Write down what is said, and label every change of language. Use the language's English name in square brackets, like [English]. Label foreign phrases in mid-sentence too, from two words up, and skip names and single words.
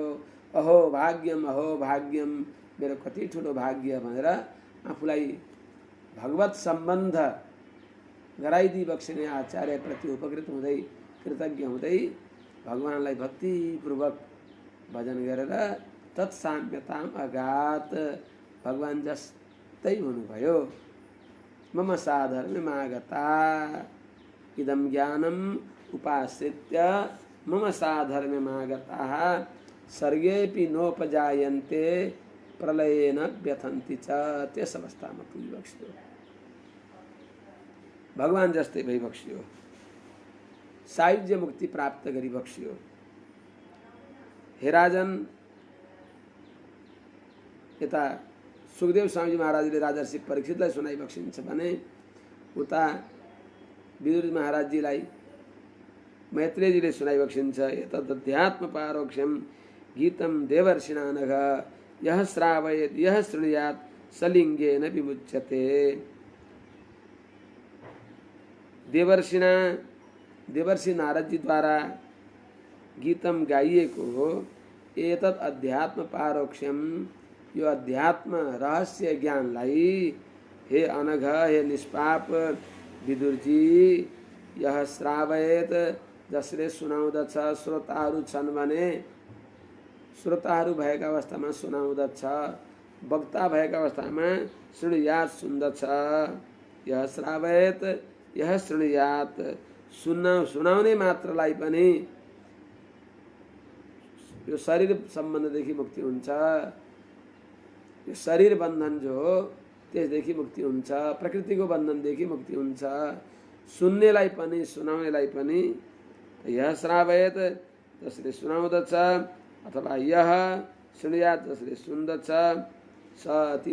[Sanskrit] अहो भाग्यम [Nepali] मेरो कति ठुलो भाग्य भनेर आफूलाई भगवत सम्बन्ध गराइदिई बक्सिने आचार्य प्रति उपकृत हुँदै कृतज्ञ हुँदै भगवानलाई भक्तिपूर्वक भजन गरेर [Sanskrit] तत्साम्यताम अगात [Nepali] भगवान जस्तै हुनुभयो। [Sanskrit] मम साधर्म्यमागता इदं ज्ञानम् उपाश्रित्य मम साधर्म्यमागताः सर्गेऽपि नोपजायन्ते प्रलयेन व्यथन्ति च। [Nepali] त्यस अवस्थामा पुगिबक्स्यो, भगवान जस्तै भइबक्स्यो, सायुज्य मुक्ति प्राप्त गरिबक्स्यो। हे राजन, यता सुखदेव स्वामीजी महाराजले राजर्षि परीक्षितलाई सुनाइबक्सिन्छ भने उता विदुर महाराजजीलाई मैत्रेयजीले सुनाइबक्सिन्छ। [Sanskrit] एतदध्यात्म पारोक्ष्यम गीतम देवर्षिणा नघ यः श्रावयेत् यः शृणुयात् सलिङ्गेन विमुच्यते। [Nepali] देवर्षि नारदजी द्वारा गीतम गाइएको हो। [Sanskrit] एतत् अध्यात्म पारोक्ष्यम, [Nepali] यो अध्यात्म रहस्य ज्ञानलाई हे अनघ हे निष्पाप विदुरजी, [Sanskrit] यह श्रावयेत [Nepali] जसले सुनाउँदछ, श्रोताहरू छन् भने श्रोताहरू भएका अवस्थामा सुनाउँदछ, वक्ता भएका अवस्थामा शृणुयात् सुन्दछ। [Sanskrit] यह श्रावयेत यह शृणुयात्, [Nepali] सुनाउने मात्रलाई पनि यो शरीर सम्बन्धदेखि मुक्ति हुन्छ। यो शरीर बन्धन जो हो त्यसदेखि मुक्ति हुन्छ, प्रकृतिको बन्धनदेखि मुक्ति हुन्छ। सुन्नेलाई पनि सुनाउनेलाई पनि [Sanskrit] यह श्रावयेत [Nepali] जसले सुनाउँदछ अथवा [Sanskrit] यह शृणुयात् [Nepali] जसले सुन्दछ, स ती